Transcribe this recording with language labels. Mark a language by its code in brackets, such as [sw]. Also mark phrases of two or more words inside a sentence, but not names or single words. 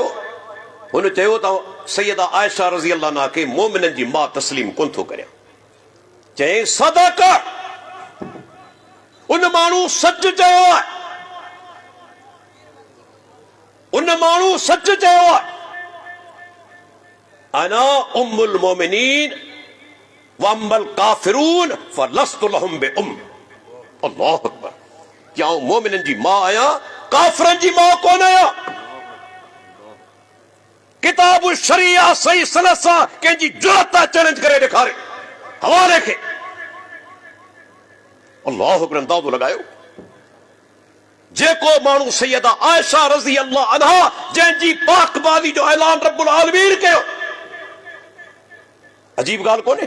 [sd] हुन चयो त सैयदा आयशा [ar] رضي الله عنها [sd] खे मोमिननि जी माउ तस्लीम कोन थो करे। चई सदक, उन माण्हू सच चयो आहे, उन माण्हू सच चयो आहे। [ar] أنا أم المؤمنين وأما الكافرون فلست لهم بأم. الله أكبر. [sd] क्या आऊं मोमिननि जी माउ आहियां, काफिरनि जी माउ कोन आहियां। किताब शरिया सही सनद सां कंहिंजी जुरत चैलेंज करे ॾेखारे हवाले खे। [ar] الله أكبر. [sd] अंदाज़ो लॻायो जेको माण्हू सैयदा आयशा [ar] رضي الله عنها [sd] जंहिंजी पाकबाज़ी जो ऐलान [ar] رب العالمين [sd] कयो, अजीब ॻाल्हि कोन्हे।